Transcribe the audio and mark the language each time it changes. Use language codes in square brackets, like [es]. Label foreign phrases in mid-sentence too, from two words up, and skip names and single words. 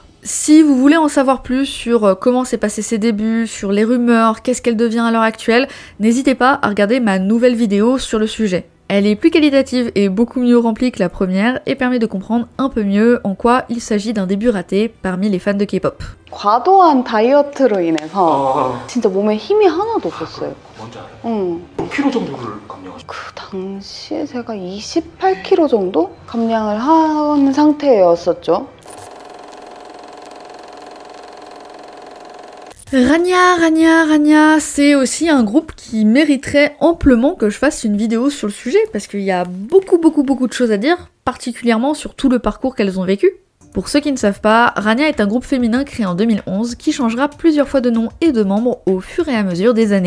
[fr] Si vous voulez en savoir plus sur comment s'est passé ses débuts, sur les rumeurs, qu'est-ce qu'elle devient à l'heure actuelle, n'hésitez pas à regarder ma nouvelle vidéo sur le sujet. Elle est plus qualitative et beaucoup mieux remplie que la première et permet de comprendre un peu mieux en quoi il s'agit d'un début raté parmi les fans de K-pop. [ko] 과도한 다이어트로 인해서 진짜 몸에 힘이 하나도 없었어요. 뭔지 알아요? 몇 킬로 정도를 감량하셨어요? 그 당시에 제가 28kg 정도 감량을 한 상태였었죠. [fr] Rania, c'est aussi un groupe qui mériterait amplement que je fasse une vidéo sur le sujet parce qu'il y a beaucoup de choses à dire, particulièrement sur tout le parcours qu'elles ont vécu. Pour ceux qui ne savent pas, Rania est un groupe féminin créé en 2011 qui changera plusieurs fois de nom et de membres au fur et à mesure des années.